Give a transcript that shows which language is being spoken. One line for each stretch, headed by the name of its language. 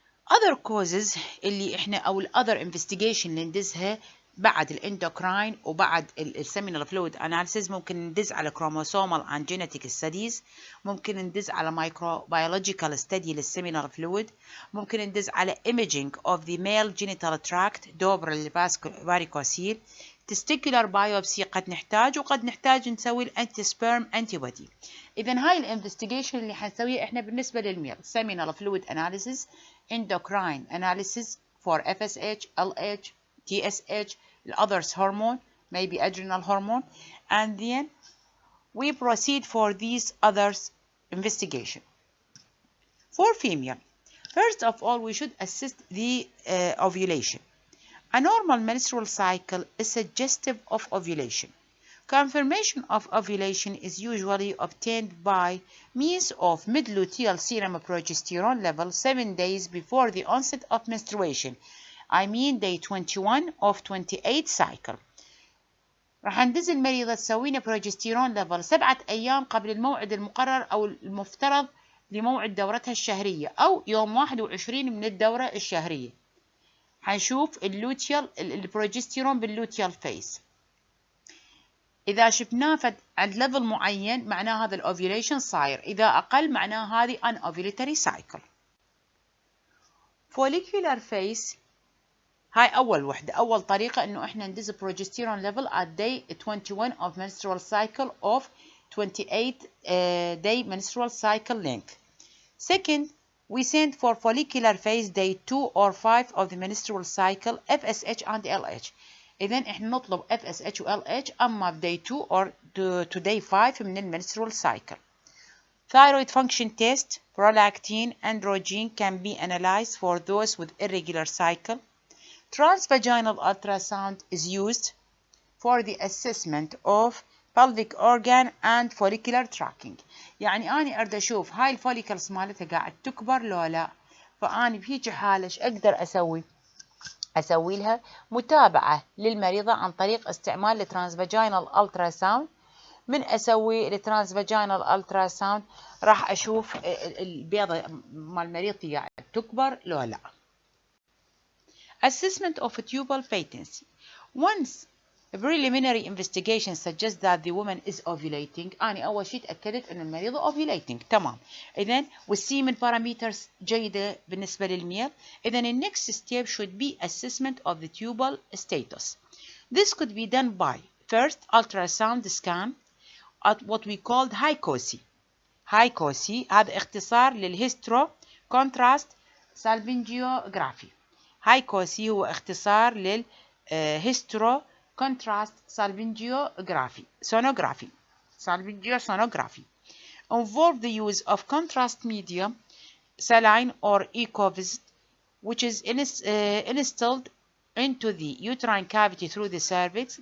English: other causes
Arabic: اللي احنا او
English: other investigation
Arabic: اللي ندزها بعد الاندوكراين وبعد السيمينال فلويد اناليسيس، ممكن ندز على
English: chromosomal and genetic studies،
Arabic: ممكن ندز على
English: microbiological study
Arabic: للسيمينال فلويد، ممكن ندز على
English: imaging of the male genital tract
Arabic: دوبر varicocele،
English: testicular biopsy
Arabic: قد نحتاج، وقد نحتاج نسوي الانتي سبيرم انتي بودي. اذا هاي الانفستيجيشن اللي حنسويها احنا بالنسبه للميل
English: seminal fluid analysis، endocrine analysis for FSH, LH, TSH, the others hormone, maybe adrenal hormone, and then we proceed for these others investigation. For female, first of all we should assist the ovulation. A normal menstrual cycle is suggestive of ovulation. Confirmation of ovulation is usually obtained by means of mid-luteal serum progesterone level 7 days before the onset of menstruation. I mean day 21 of 28 cycle.
Arabic: راح ندز المريضة تسوينا بروجستيرون ليفل 7 أيام قبل الموعد المقرر أو المفترض لموعد دورتها الشهرية، أو يوم 21 من الدورة الشهرية. حنشوف اللوتيال البروجستيرون باللوتيال فيس، إذا شفناه عند ليفل معين معناه هذا الأوفيوليشن صاير، إذا أقل معناه هذه an ovulatory cycle.
English: follicular phase
Arabic: هاي أول وحدة، أول طريقة إنه إحنا ندز
English: progesterone level at day 21 of menstrual cycle of 28 day menstrual cycle length. Second, we send for follicular phase day 2 or 5 of the menstrual cycle FSH and LH.
Arabic: إذن إحنا نطلب
English: FSH و LH
Arabic: أما في
English: day 2 or to day 5
Arabic: من المنسترول
English: cycle. Thyroid function test, prolactin, androgen can be analyzed for those with irregular cycle. Transvaginal ultrasound is used for the assessment of pelvic organ and follicular tracking.
Arabic: يعني أنا أريد أشوف هاي الفوليكلز مالتها قاعد تكبر لو لا، فأنا بهيج حالة إيش أقدر أسوي؟ أسوي لها متابعة للمريضة عن طريق استعمال الترانسفاجينال ultrasound. من أسوي الترانسفاجينال ultrasound راح أشوف البيضة مال المريض قاعد تكبر لو لا.
English: Assessment of tubal patency. Once a preliminary investigation suggests that the woman is ovulating،
Arabic: أنا أول شيء تأكدت أن المريضة
English: ovulating تمام.
Arabic: إذن
English: والsemen parameters
Arabic: جيدة بالنسبة للميل، إذن
English: the next step should be assessment of the tubal status. This could be done by first ultrasound scan at what we called HICOSI.
Arabic: HICOSI هذا اختصار للهيسترو كونتراست سالفنجيوغرافي.
English: HICOSI
Arabic: هو اختصار للهيسترو
English: contrast salpingography salpingosonography involve the use of contrast medium saline or ecovis, which is installed into the uterine cavity through the cervix.